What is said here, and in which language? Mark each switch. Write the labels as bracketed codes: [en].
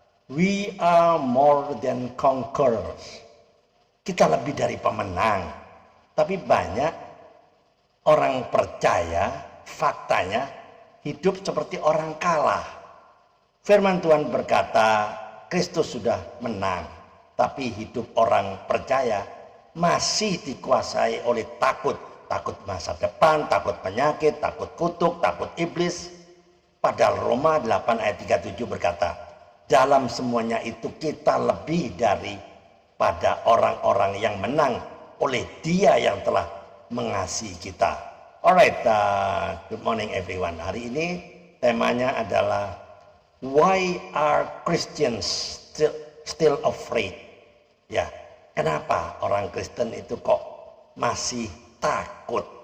[en] We are more than conquerors. [id] Kita lebih dari pemenang. Tapi banyak orang percaya, faktanya hidup seperti orang kalah. Firman Tuhan berkata, Kristus sudah menang, tapi hidup orang percaya masih dikuasai oleh takut. Takut masa depan, takut penyakit, takut kutuk, takut iblis. Padahal Roma 8 ayat 37 berkata, dalam semuanya itu kita lebih daripada orang-orang yang menang oleh Dia yang telah mengasihi kita. [en] Alright, good morning everyone. [id] Hari ini temanya adalah [en] why are Christians still afraid? [id] Ya, kenapa orang Kristen itu kok masih takut?